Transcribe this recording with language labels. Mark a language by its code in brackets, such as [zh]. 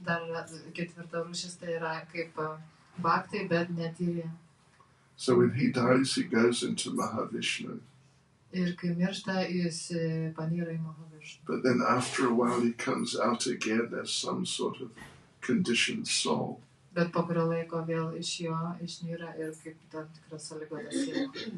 [lt] Dar yra 4 rūšis, tai yra kaip bhaktai, bet netyri. [en] So when he dies, he goes into Mahavishnu. [lt] Ir kai miršta, jis panyra į Mahavishnu. [en] But then after a while, he comes out again as some sort of conditioned soul. [lt] Bet po kurio laiko vėl iš jo išnyra ir kaip tam tikras sąlygotas siela.